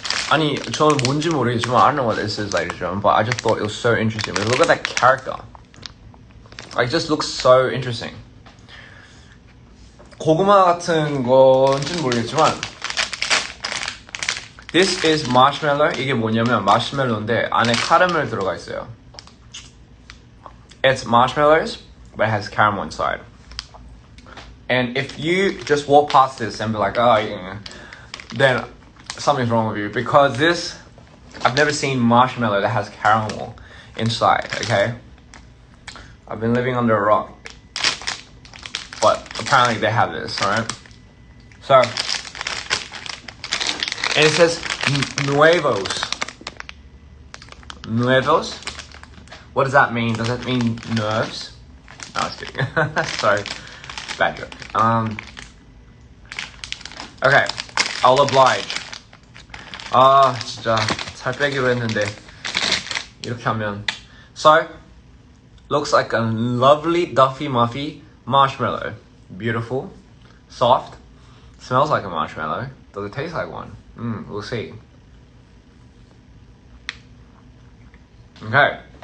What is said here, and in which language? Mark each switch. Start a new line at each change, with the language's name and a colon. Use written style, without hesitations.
Korean: 아니, 저는 뭔지 모르겠지만
English: I don't know what this is, ladies and gentlemen, but I just thought it was so interesting. Like, look at that character. Like, it just looks so interesting.
Korean: 고구마 같은 건지는 모르겠지만
English: This is marshmallow.
Korean: 이게 뭐냐면 마시멜로인데 안에 카라멜 들어가 있어요.
English: It's marshmallows, but it has caramel inside. And if you just walk past this and be like, oh, yeah, then something's wrong with you. Because this, I've never seen marshmallow that has caramel inside, okay? I've been living under a rock. But apparently they have this, alright? So, and it says nuevos. Nuevos? What does that mean? Does that mean nerves? No, I was kidding. Sorry. Bad joke. Okay. I'll oblige.
Korean: 진짜 살 빼기로 했는데 이렇게 하면.
English: So, looks like a lovely Duffy Muffy marshmallow. Beautiful. Soft. Smells like a marshmallow. Does it taste like one? We'll see. Okay.